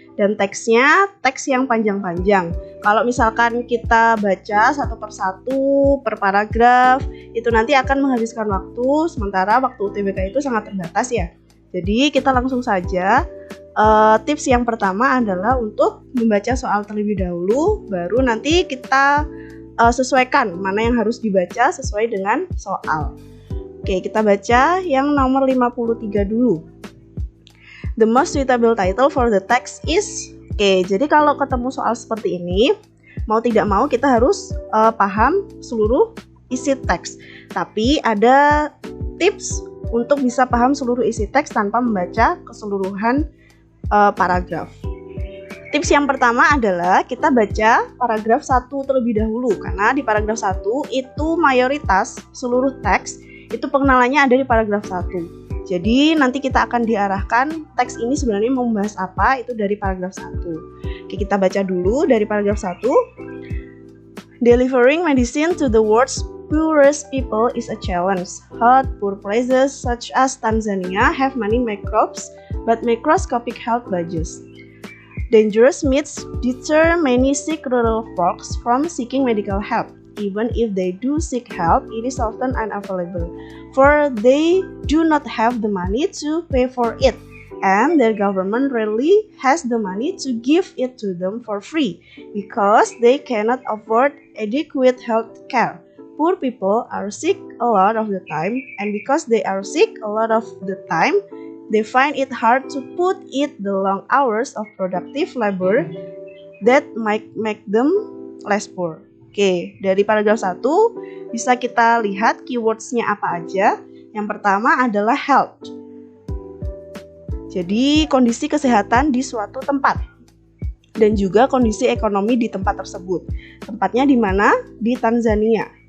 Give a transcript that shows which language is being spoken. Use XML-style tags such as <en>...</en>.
<id>Dan teksnya teks yang panjang-panjang. Kalau misalkan kita baca satu persatu per paragraf, itu nanti akan menghabiskan waktu, sementara waktu UTBK itu sangat terbatas ya. Jadi kita langsung saja. Tips yang pertama adalah untuk membaca soal terlebih dahulu, baru nanti kita sesuaikan mana yang harus dibaca sesuai dengan soal. Oke, kita baca yang nomor 53 dulu.</id> <en>The most suitable title for the text is.</en> <id>Oke, jadi kalau ketemu soal seperti ini, mau tidak mau kita harus paham seluruh isi teks. Tapi ada tips untuk bisa paham seluruh isi teks tanpa membaca keseluruhan paragraf. Tips yang pertama adalah kita baca paragraf 1 terlebih dahulu, karena di paragraf 1 itu mayoritas seluruh teks itu pengenalannya ada di paragraf 1. Jadi nanti kita akan diarahkan teks ini sebenarnya mau membahas apa itu dari paragraf 1. Oke, kita baca dulu dari paragraf 1.</id> <en>Delivering medicine to the world's poorest people is a challenge. Hot, poor places such as Tanzania have many microbes but microscopic health budgets. Dangerous myths deter many sick rural folks from seeking medical help. Even if they do seek help, it is often unavailable, for they do not have the money to pay for it, and their government rarely has the money to give it to them for free, because they cannot afford adequate health care. Poor people are sick a lot of the time, and because they are sick a lot of the time, they find it hard to put in the long hours of productive labor that might make them less poor.</en> <id>Oke, dari paragraf 1 bisa kita lihat keywords-nya apa aja. Yang pertama adalah health. Jadi kondisi kesehatan di suatu tempat. Dan juga kondisi ekonomi di tempat tersebut. Tempatnya di mana? Di Tanzania.</id>